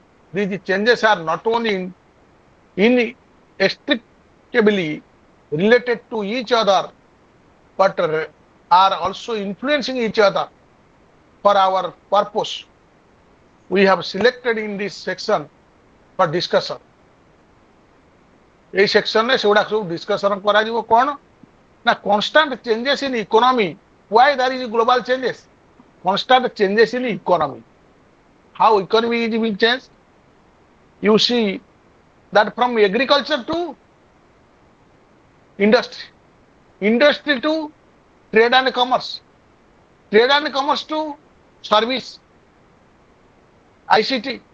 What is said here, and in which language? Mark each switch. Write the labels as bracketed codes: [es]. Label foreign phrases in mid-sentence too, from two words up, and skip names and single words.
[en] These changes are not only inextricably related to each other, but are also influencing each other for our purpose. We have selected in this section for discussion. [or] এই ସେକ୍ସନରେ ସେଗୁଡା ସବୁ ଡିସ୍କସନ କରାଯିବ କ'ଣ ନା [en] constant changes in economy. Why there is global changes? Constant changes in economy. How economy is being changed? You see that from agriculture to industry, industry to trade and commerce, trade and commerce to service, ICT.